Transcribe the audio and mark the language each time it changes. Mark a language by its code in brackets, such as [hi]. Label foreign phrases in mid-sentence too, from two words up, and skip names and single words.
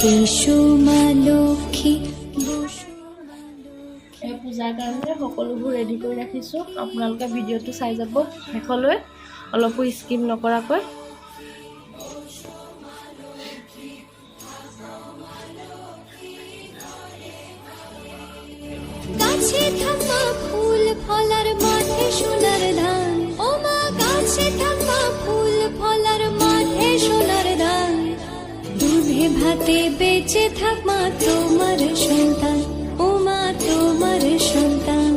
[as] এই পূজাৰ কাৰণে সকলোবোৰ ৰেডি কৰি ৰাখিছোঁ। আপোনালোকে ভিডিঅ'টো চাই যাব শেষলৈ, অলপো স্কিপ নকৰাকৈ। [bn] গাছে থাকা ফুল ফলার মাঠে সোনার ধান, ও মা গাছে থাকা ফুল ফলার মাঠে সোনার ধান, দুধে ভাতে বেঁচে থাক মা তোমার সন্তান, ও মা তোমার সন্তান।